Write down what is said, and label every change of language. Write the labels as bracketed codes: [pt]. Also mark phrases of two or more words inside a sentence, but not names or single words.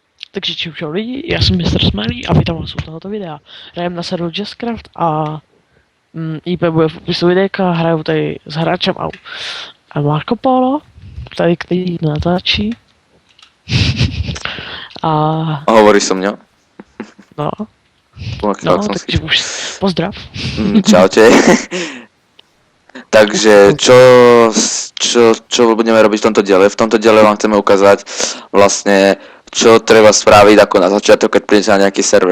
[cs] Takže čau lidi, já jsem Mr. Smiley a vítám vás u tohoto videa. Hrajem na serveru JustCraft a IP bude v popisu videjka, hraju tady s hráčem a Marco Polo, tady který natáčí. A [sk] Hovoríš so mňou? no, Pokiaľ no som takže už pozdrav. Čaute. Takže čo budeme robiť v tomto diele? V tomto diele vám chceme ukázať vlastne, čo treba spraviť ako na začiatok, keď prídete na nejaký server.